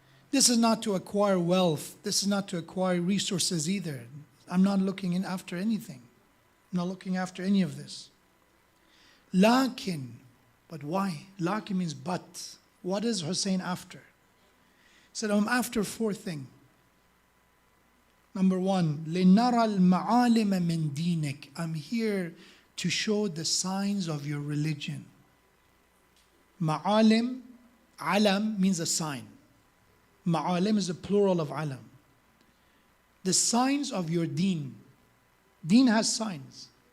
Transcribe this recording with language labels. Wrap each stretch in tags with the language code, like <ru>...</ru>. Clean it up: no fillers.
<en>This is not to acquire wealth. This is not to acquire resources either. I'm not looking in after anything. I'm not looking after any of this. Lakin, but why? Lakin means but. What is Hussain after? He said, I'm after four things. Number one,</en> <ar>لِنَرَى الْمَعَالِمَ مِنْ دِينِكَ.</ar> <en>I'm here to show the signs of your religion. Ma'alim, alam means a sign. Ma'alim is a plural of alam. The signs of your deen. Deen has signs.</en>